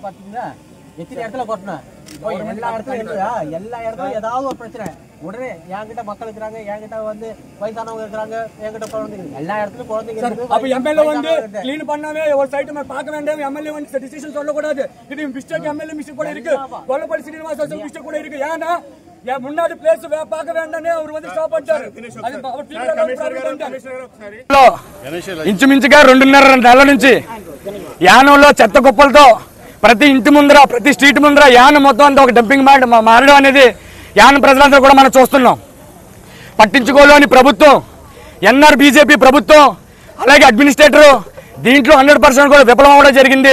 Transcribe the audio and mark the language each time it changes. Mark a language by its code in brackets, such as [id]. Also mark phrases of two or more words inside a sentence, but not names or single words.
[ta] பார்த்தீங்கன்னா எத்தனை இடத்துல கொட்டினேன். எல்லா இடத்துலயும் எல்லா இடத்துலயும் ஏதாவது ஒரு பிரச்சனை உடனே என்கிட்ட மக்கள் இருக்கிறாங்க, என்கிட்ட வந்து வயசானவங்க இருக்கிறாங்க, என்கிட்ட குழந்தைங்க, எல்லா இடத்துலயும் குழந்தைங்க. அப்ப எம்எல்ஏ வந்து கிளீன் பண்ணவே ஒரு சைட் நம்ம பார்க்க வேண்டாம். எம்எல்ஏ வந்து டிசிஷன் சொல்லக்கூடாது. இது மிஸ்டேக், [en] MLA mistake [ta] கூட இருக்கு, கொல்லப்பள்ளி சீனிவாச மிஸ்டேக் கூட இருக்கு. ஏன்னா முன்னாடி பிளேஸ் பார்க்க வேண்டானே அவர் வந்து ஸ்டாப் பண்ணிட்டாரு. [te] ఇంచుమించుగా 2.5 నెలల నుంచి యానంలో చెత్త కుప్పలతో ప్రతి ఇంటి ముందర, ప్రతి స్ట్రీట్ ముందర యానం మొత్తం అంతా ఒక డంపింగ్ మారడం అనేది యానం ప్రజలందరూ కూడా మనం చూస్తున్నాం. పట్టించుకోలేని ప్రభుత్వం, ఎన్ఆర్ బీజేపీ ప్రభుత్వం, అలాగే అడ్మినిస్ట్రేటర్ దీంట్లో 100% కూడా విఫలం అవ్వడం జరిగింది.